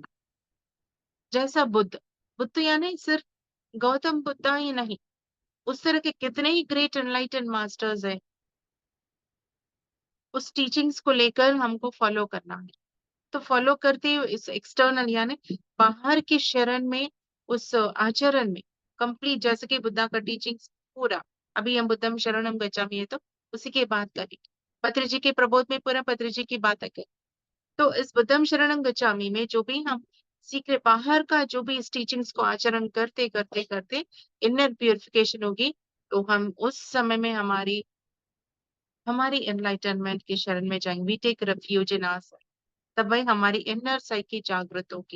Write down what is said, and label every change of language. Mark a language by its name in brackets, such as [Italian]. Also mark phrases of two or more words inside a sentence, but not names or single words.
[Hindi] जैसा बुद्ध, बुद्ध यानी सिर्फ गौतम बुद्ध ही नहीं, उस तरह के कितने ही [English] great enlighten masters [Hindi] हैं। उस टीचिंग्स को लेकर हमको फॉलो करना है। तो फॉलो करते हुए इस एक्सटर्नल यानी बाहर की शरण में, उस आचरण में कंप्लीट, जैसे कि बुद्धा का टीचिंग्स पूरा। अभी हम [Pali] बुद्धम शरणम गच्छामि [Hindi] है तो उसी की बात करें। पत्री जी के प्रबोध में पूरा पत्री जी की बात है। तो इस [Pali] बुद्धम शरणम गच्छामि [Hindi] में जो भी हम सीख रहे, बाहर का जो भी इस टीचिंग्स को आचरण करते करते करते [English] inner purification [Hindi] होगी, तो हम उस समय में हमारी एनलाइटनमेंट की शरण में जाएंगे। [English] we take refuge in our, [Hindi] तब वही हमारी [English] inner psyche [Hindi] जागृत होगी।